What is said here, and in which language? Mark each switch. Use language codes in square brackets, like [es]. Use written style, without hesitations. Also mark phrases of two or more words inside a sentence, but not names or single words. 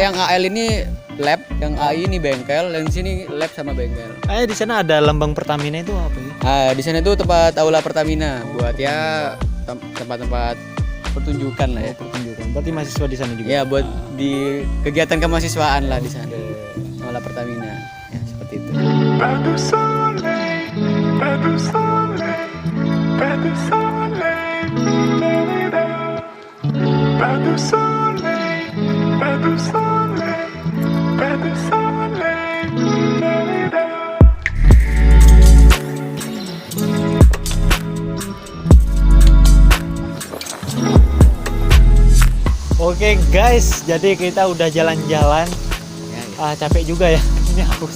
[id] yang AL ini lab, yang AI ini bengkel, dan di sini lab sama bengkel. Kayaknya di sana ada lambang Pertamina itu apa sih? Di sana itu tempat aula Pertamina buat ya tempat-tempat pertunjukan lah ya. Pertunjukan. Berarti mahasiswa di sana juga. Ya, buat di kegiatan kemahasiswaan lah di sana. Aula Pertamina. Ya, seperti itu. [fr] Pas de soleil, pas de soleil, pas de soleil, da-da-da. Pas de soleil, pas de soleil, pas de soleil, da-da-da. [id] Oke guys, jadi kita udah jalan-jalan. Capek juga ya. Ini haus.